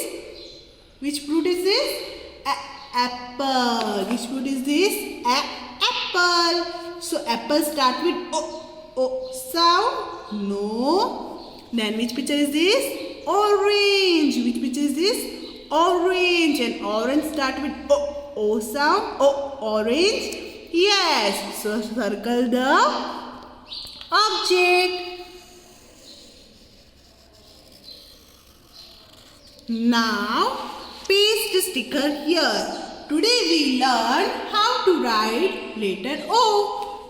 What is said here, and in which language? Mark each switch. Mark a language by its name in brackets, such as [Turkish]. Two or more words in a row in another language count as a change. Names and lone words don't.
[English] Which fruit is this? Apple. Which fruit is this? Apple. So apple start with O. O sound? No. Then which picture is this? Orange. Which picture is this? Orange. And orange start with O. O sound. O. Orange. Yes. So circle the object. Now paste sticker here. Today we learn how to write letter O.